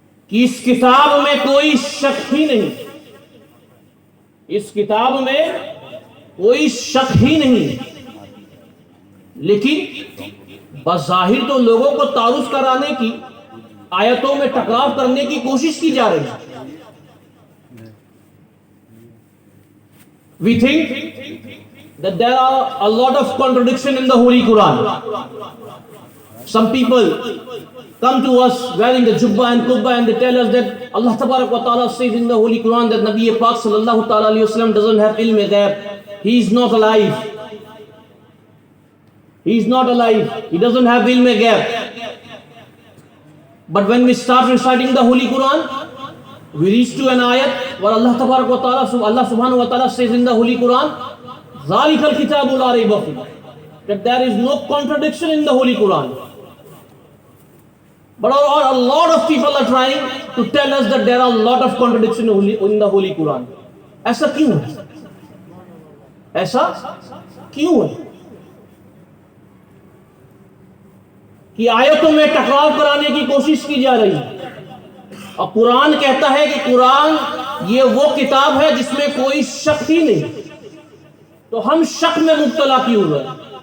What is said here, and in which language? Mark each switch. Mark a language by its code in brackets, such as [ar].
[ur] کہ اس کتاب میں کوئی شک ہی نہیں، اس کتاب میں کوئی شک ہی نہیں، لیکن بظاہر تو لوگوں کو تعارف کرانے کی، آیتوں میں ٹکراؤ کرنے کی کوشش کی جا رہی ہے۔ [en] We think that there are a lot of contradiction in the Holy Quran. Some people come to us wearing the jubba and kubba and they tell us that Allah Tabarak wa Ta'ala says in the Holy Quran that Nabi Pak Sallallahu Ta'ala Alayhi Wasallam doesn't have ilm ghaib. He is not alive. He is not alive. He doesn't have ilm ghaib. But when we start reciting the Holy Quran, we reach to an ayat where Allah Tabarak wa Ta'ala, Allah Subhanahu wa Ta'ala says in the Holy Quran, [ar] ذَلِكَ الْكِتَابُ لَا رَيْبَ فِيهِ, [en] that there is no contradiction in the Holy Quran. But a lot of people are trying to tell us that there are a lot of contradiction in the Holy Quran. [ur] ایسا کیوں ہے؟ ایسا کیوں ہے کہ آیتوں میں ٹکراؤ کرانے کی کوشش کی جا رہی ہے؟ اور قرآن کہتا ہے کہ قرآن یہ وہ کتاب ہے جس میں کوئی شک ہی نہیں، تو ہم شک میں مبتلا کیوں ہو رہے ہیں؟